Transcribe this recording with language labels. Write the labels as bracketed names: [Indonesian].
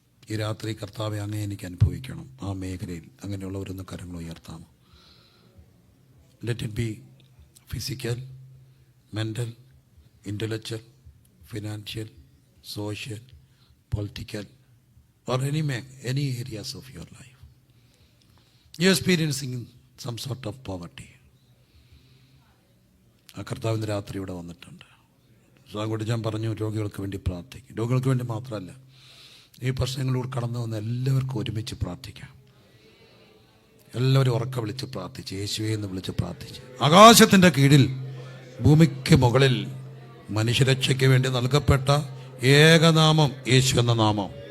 [Malayalam] ഈ രാത്രി കർത്താവെ അങ്ങേ എനിക്ക് അനുഭവിക്കണം. ആ മേഖലയിൽ അങ്ങനെയുള്ളവരൊന്ന് കരങ്ങൾ ഉയർത്താമോ? [English] Let it be physical, mental, intellectual, financial, social, political, or any areas of your life. You are experiencing some sort of poverty. [Malayalam] ആ കർത്താവിൻ്റെ രാത്രി ഇവിടെ വന്നിട്ടുണ്ട്. അതുകൊണ്ട് ഞാൻ പറഞ്ഞു, രോഗികൾക്ക് വേണ്ടി പ്രാർത്ഥിക്കും. രോഗികൾക്ക് വേണ്ടി മാത്രമല്ല, ഈ പ്രശ്നങ്ങളിലൂടെ കടന്നു വന്ന എല്ലാവർക്കും ഒരുമിച്ച് പ്രാർത്ഥിക്കാം. എല്ലാവരും ഉറക്കെ വിളിച്ച് പ്രാർത്ഥിച്ച്, യേശുവേ എന്ന് വിളിച്ച് പ്രാർത്ഥിച്ച്. ആകാശത്തിൻ്റെ കീഴിൽ ഭൂമിക്ക് മുകളിൽ മനുഷ്യരക്ഷയ്ക്ക് വേണ്ടി നൽകപ്പെട്ട ഏകനാമം യേശു എന്ന നാമം.